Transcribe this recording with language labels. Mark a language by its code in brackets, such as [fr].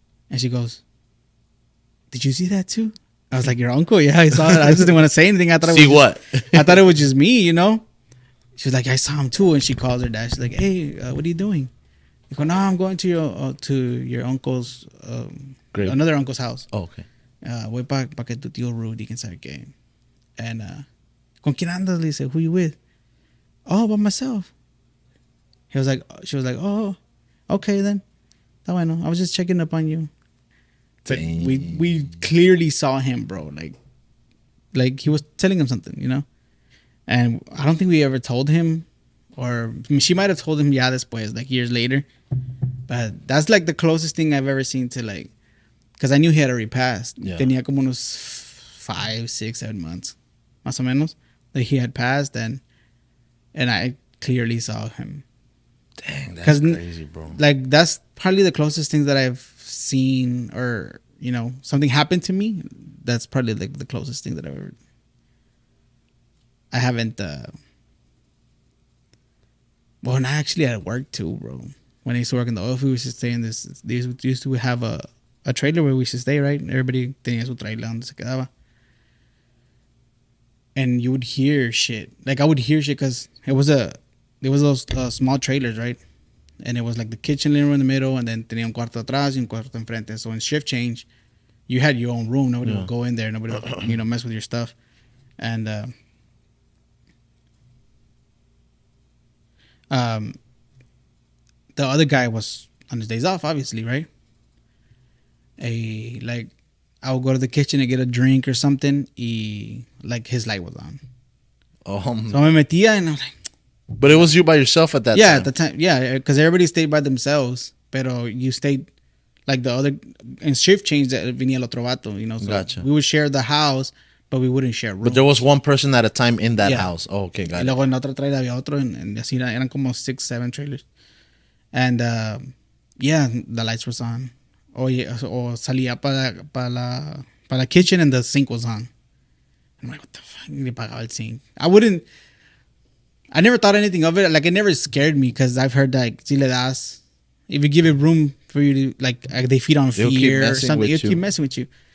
[en] And she goes, did you see that too? I was like, your uncle? Yeah, I saw it. I just didn't want to say anything. I thought see what? I thought it was just me, you know? She was like, I saw him too. And she calls her dad. She's like, hey, what are you doing? I go, no, I'm going to your uncle's, another uncle's house. Oh, okay. [es] Voy pa que tu tío Rudy, quién sabe qué. [en] And, ¿con quién andas? Le dice, who you with? Oh, by myself. She was like, oh, okay then. Está bueno. I was just checking up on you. But we clearly saw him, bro. Like he was telling him something, you know? And I don't think we ever told him, or she might have told him, yeah, después, like years later. But that's like the closest thing I've ever seen to like, because I knew he had already passed. Yeah. Tenía como unos 5, 6, 7 months, más o menos, that he had passed, and I clearly saw him. Dang, that's crazy, bro. Like that's probably the closest thing that I've seen, or you know, something happened to me. That's probably like the closest thing that I've ever I haven't. Well, not actually at work too, bro. When I used to work in the oil field, we used to stay in this. They used to have a trailer where we used to stay, right? [es] Everybody tenía su trailer donde se quedaba. [en] And you would hear shit. Like I would hear shit because it was those small trailers, right? And it was like the kitchen living room in the middle, and then tenía un cuarto atrás y un cuarto enfrente. So in shift change, you had your own room. Nobody would go in there. Nobody would, mess with your stuff. And the other guy was on his days off, obviously, right? I would go to the kitchen and get a drink or something. Like his light was on. So me metía and I was like, but it was you by yourself at that time. Yeah, at the time. Yeah, because everybody stayed by themselves. Pero you stayed like the other in shift change that venía el otro vato, So Gotcha. we would share the house, but we wouldn't share rooms. But there was one person at a time in that house. Oh, okay, got [es] y luego en otra trailer había otro, and así eran como 6, 7 trailers. [en] And the lights was on. O salía para la kitchen and the sink was on. I'm like, what the fuck? Le pagaba el sink. I never thought anything of it. Like, it never scared me because I've heard like, si le das, if you give it room for you to, like they feed on fear or something, it'll keep messing with you.